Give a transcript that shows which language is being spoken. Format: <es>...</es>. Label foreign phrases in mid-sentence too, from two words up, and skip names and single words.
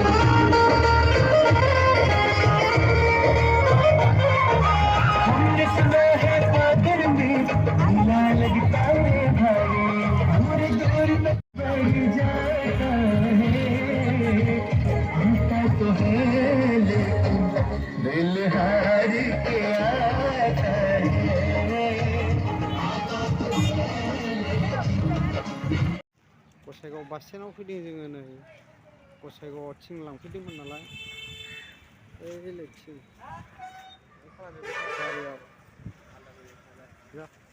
<hi>हमने सुना है सागर में मेला लगता है भारी। दूर दूर तक बढ़ जाता है हमका तो है लेकिन दिल हार के आता है।</hi> <brx>गसाइगाव बास स्टेन्डआव फैदों जोङो नै गसाइगावआव थिं लांफैदोंमोन नालाय ओइलाय थिं गारियाव जा</brx>